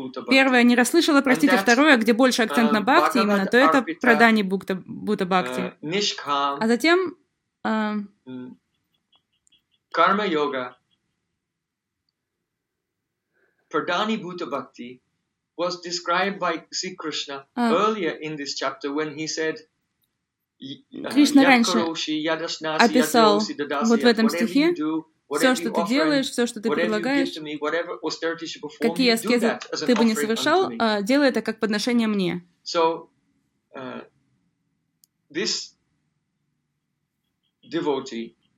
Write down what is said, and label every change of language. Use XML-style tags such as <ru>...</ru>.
<ru>первое, не расслышала, простите, второе, где больше акцент на бхакти именно, то это прадани бута бхакти. А затем</ru> <en>карма-йога Pradhani Bhuta Bhakti was described by Sri Krishna earlier in this chapter when he said</en> <ru>Krishna раньше описал вот в этом стихе все, что ты делаешь, все, что ты предлагаешь, какие аскезы ты бы не совершал, делай это как подношение мне.</ru> <en>So, this devotee,</en>